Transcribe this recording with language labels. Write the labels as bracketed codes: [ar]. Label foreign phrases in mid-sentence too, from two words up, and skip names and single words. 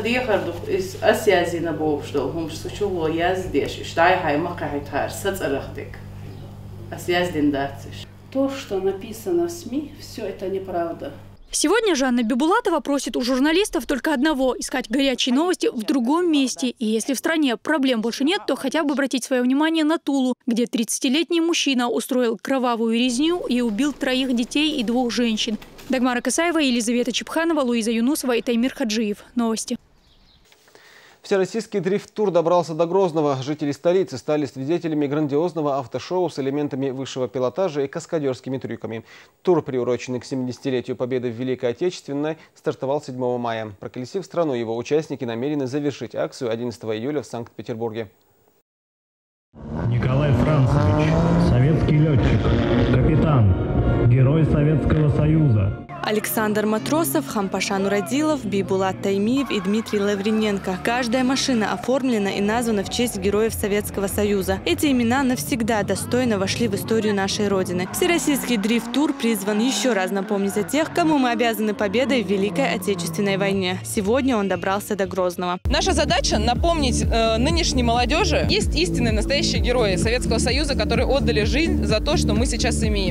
[ru] То, что написано в СМИ, все это неправда. Сегодня Жанна Бибулатова просит у журналистов только одного – искать горячие новости в другом месте. И если в стране проблем больше нет, то хотя бы обратить свое внимание на Тулу, где 30-летний мужчина устроил кровавую резню и убил 3 детей и 2 женщин. Дагмара Касаева, Елизавета Чепханова, Луиза Юнусова и Таймир Хаджиев. Новости. Всероссийский дрифт-тур добрался до Грозного. Жители столицы стали свидетелями грандиозного автошоу с элементами высшего пилотажа и каскадерскими трюками. Тур, приуроченный к 70-летию Победы в Великой Отечественной, стартовал 7 мая. Проколесив страну, его участники намерены завершить акцию 11 июля в Санкт-Петербурге. Николай Францевич, советский летчик, капитан, герой Советского Союза. Александр Матросов, Хампашан Урадилов, Бибулат Таймиев и Дмитрий Лавриненко. Каждая машина оформлена и названа в честь героев Советского Союза. Эти имена навсегда достойно вошли в историю нашей Родины. Всероссийский дрифт-тур призван еще раз напомнить о тех, кому мы обязаны победой в Великой Отечественной войне. Сегодня он добрался до Грозного. Наша задача – напомнить нынешней молодежи, есть истинные настоящие герои Советского Союза, которые отдали жизнь за то, что мы сейчас имеем.